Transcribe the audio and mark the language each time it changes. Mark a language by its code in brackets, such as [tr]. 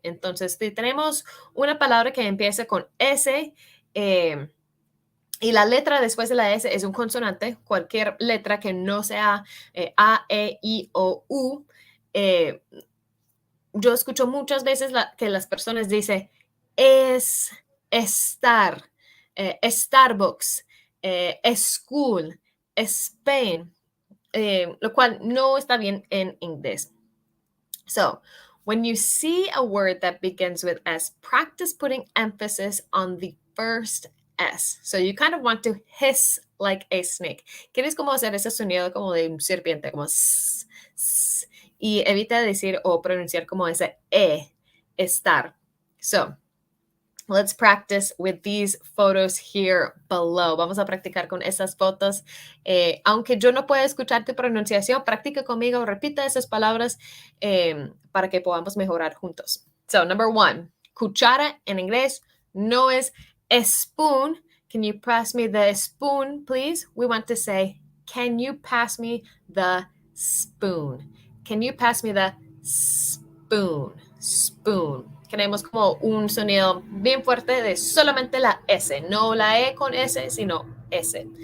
[es] Entonces, si tenemos una palabra que empieza con S y la letra después de la S es un consonante, cualquier letra que no sea A, E, I o U, yo escucho muchas veces que las personas dicen estar, Starbucks, school, Spain, lo cual no está bien en inglés. [en] So, when you see a word that begins with S, practice putting emphasis on the first S. So you kind of want to hiss like a snake. [es] ¿Quieres como hacer ese sonido como de un serpiente, como s, s, y evita decir o pronunciar como ese estar. [en] So, let's practice with these photos here below. [es] Vamos a practicar con esas fotos. Aunque yo no pueda escuchar tu pronunciación, practica conmigo, repita esas palabras para que podamos mejorar juntos. So, number 1, cuchara en inglés no es spoon. [en] Can you pass me the spoon, please? We want to say, can you pass me the spoon? Can you pass me the spoon? Spoon. [es] Queremos como un sonido bien fuerte de solamente la S, no la E con S, sino S.